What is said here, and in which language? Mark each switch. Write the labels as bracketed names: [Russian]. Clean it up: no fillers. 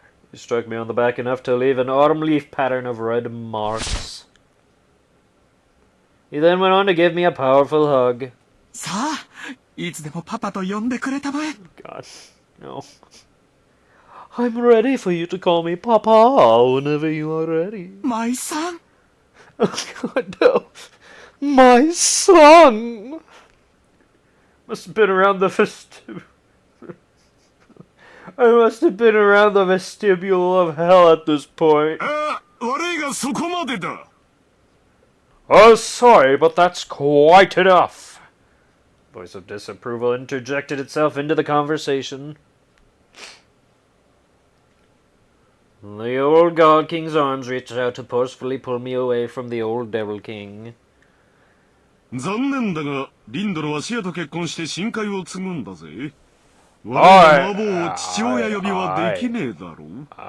[English] He struck me on the back enough to leave an autumn leaf pattern of red marks. He then went on to give me a powerful hug. [Japanese] さあ、いつでもパパと呼んでくれたまえ。 [English] God, no. I'm ready for you to call me Papa whenever you are ready. [Japanese] マイさん。 [English] Oh God, no. My son! Must have been around the vestibule. I must have been around the vestibule of hell at this point. [Japanese] あ、悪いがそこまでだ。 [English] Oh, sorry, but that's quite enough. Voice of disapproval interjected itself into the conversation. The old God King's arms reached out to forcefully pull me away from the old Devil King. [Japanese] 残念だが、リンドのはシアと結婚して新海を継ぐんだぜ。我おい々の孫を父親呼びはできねえだろう。